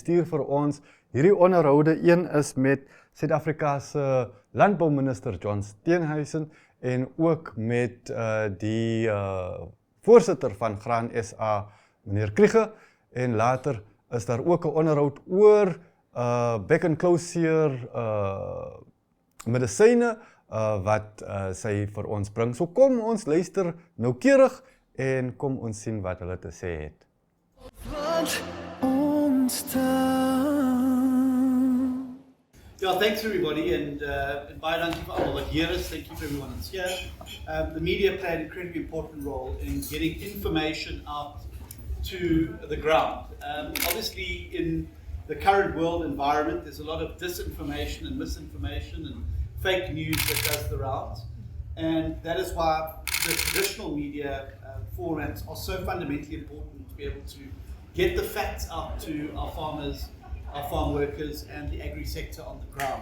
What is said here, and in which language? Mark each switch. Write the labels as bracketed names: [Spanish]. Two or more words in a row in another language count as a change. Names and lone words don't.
[Afrikaans] Sy stuur vir ons hierdie onderhoude. Een is met Suid-Afrika se landbouminister John Steenhuizen en ook met die voorsitter van Graan SA, meneer Krige, en later is daar ook 'n onderhoud oor [English] back and closure [Afrikaans] medisyne wat sy vir ons bring. So kom ons luister noukeurig en kom ons sien wat hulle te sê het. [English] Yeah, thanks everybody, and [Afrikaans] baie dankie vir almal wat hier is. [English] Thank you for everyone that's here. The media play an incredibly important role in getting information out to the ground. Obviously, in the current world environment, there's a lot of disinformation and misinformation and fake news that does the rounds, and that is why the traditional media formats are so fundamentally important to be able to get the facts out to our farmers, our farm workers, and the agri sector on the ground.